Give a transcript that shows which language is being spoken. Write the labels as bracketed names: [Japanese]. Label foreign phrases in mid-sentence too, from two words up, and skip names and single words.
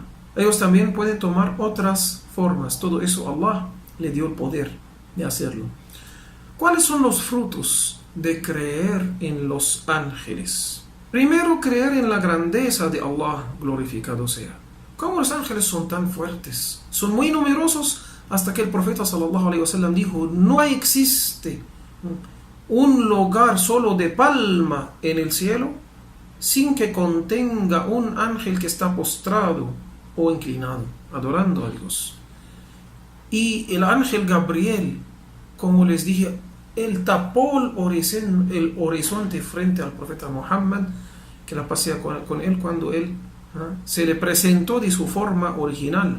[Spanish] Ellos también pueden tomar otras formas. Todo eso Allah le dio el poder de hacerlo. ¿Cuáles son los frutos de creer en los ángeles? Primero, creer en la grandeza de Allah, glorificado sea. ¿Cómo los ángeles son tan fuertes? Son muy numerosos, hasta que el profeta [Arabic] صلى الله عليه وسلم [Spanish] dijo: no existe un lugar solo de palma en el cielo sin que contenga un ángel que está postrado o inclinado, adorando a Dios. Y el ángel Gabriel, como les dije, él tapó el horizonte frente al profeta Muhammad, que la paz sea con él, cuando él se le presentó de su forma original.